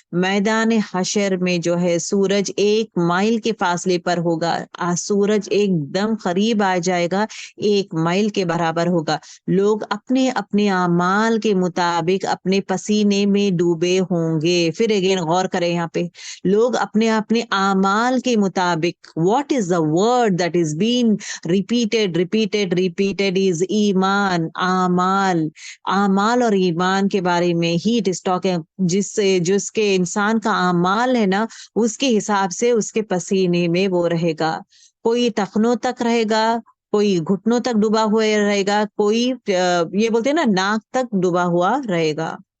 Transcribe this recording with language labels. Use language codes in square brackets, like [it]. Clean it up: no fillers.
[ur] میدان حشر میں جو ہے سورج 1 مائل کے فاصلے پر ہوگا. سورج ایک دم قریب آ جائے گا، 1 مائل کے برابر ہوگا. لوگ اپنے اپنے اعمال کے مطابق اپنے پسینے میں ڈوبے ہوں گے. پھر اگین غور کریں یہاں پہ، لوگ اپنے اپنے اعمال کے مطابق. [en] What is the word that is been repeated is ایمان. [ur] اعمال اور ایمان کے بارے میں ہی [en] It is talking. [ur] جس کے انسان کا اعمال ہے نا، اس کے حساب سے اس کے پسینے میں وہ رہے گا. کوئی ٹخنوں تک رہے گا، कोई घुटनों तक डूबा हुआ रहेगा, कोई ये बोलते हैं ना नाक तक डूबा हुआ रहेगा।